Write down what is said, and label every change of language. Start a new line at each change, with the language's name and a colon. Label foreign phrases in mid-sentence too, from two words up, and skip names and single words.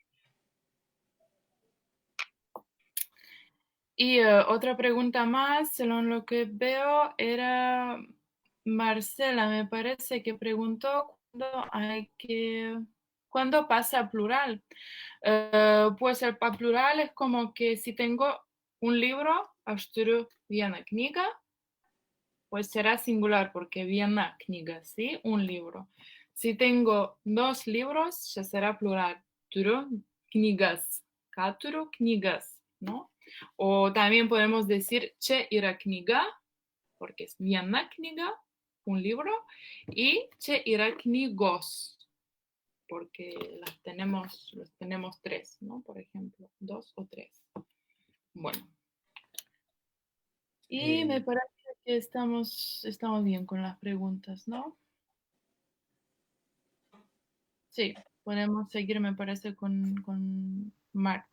Spanish: Y otra pregunta más, según lo que veo, era Marcela, me parece que preguntó cuándo pasa a plural. Pues el plural es como que si tengo un libro,
Lithuanian: aš turiu vieną knygą,
Spanish: pues será singular porque
Lithuanian: viena knyga,
Spanish: ¿sí? Un libro. Si tengo dos libros, ya será plural.
Lithuanian: Turiu knygas. Ką turiu? Knygas,
Spanish: ¿no? O también podemos decir
Lithuanian: čia yra knyga,
Spanish: porque es
Lithuanian: viena knyga,
Spanish: un libro, y
Lithuanian: čia yra knygos,
Spanish: porque los tenemos tres, ¿no? Por ejemplo, dos o tres. Bueno. Y me parece que estamos bien con las preguntas, ¿no? Sí, podemos seguir, me parece, con martes.